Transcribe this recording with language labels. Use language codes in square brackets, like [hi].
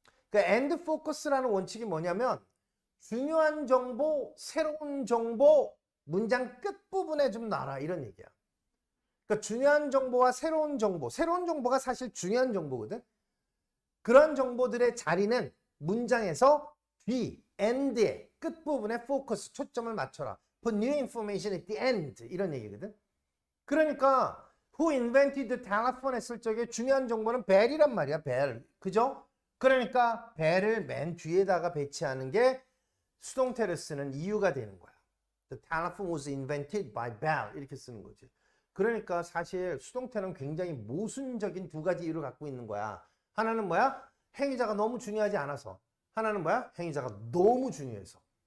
[ko] 그 end focus라는 원칙이 뭐냐면 중요한 정보, 새로운 정보, 문장 끝부분에 좀 놔라 이런 얘기야. 그러니까 중요한 정보와 새로운 정보가 사실 중요한 정보거든. 그런 정보들의 자리는 문장에서 뒤, end의 끝부분에 포커스, 초점을 맞춰라. [en] put new information at the end [ko] 이런 얘기거든. 그러니까 [en] who invented the telephone [ko] 했을 적에 중요한 정보는 벨이란 말이야. 벨. 그죠? 그러니까 벨을 맨 뒤에다가 배치하는 게 수동태를 쓰는 이유가 되는 거야. [en] The telephone was invented by Bell [ko] 이렇게 쓰는 거지. 그러니까 사실 수동태는 굉장히 모순적인 두 가지 이유를 갖고 있는 거야. 하나는 뭐야? 행위자가 너무 중요하지 않아서. 하나는 뭐야? 행위자가 너무 중요해서.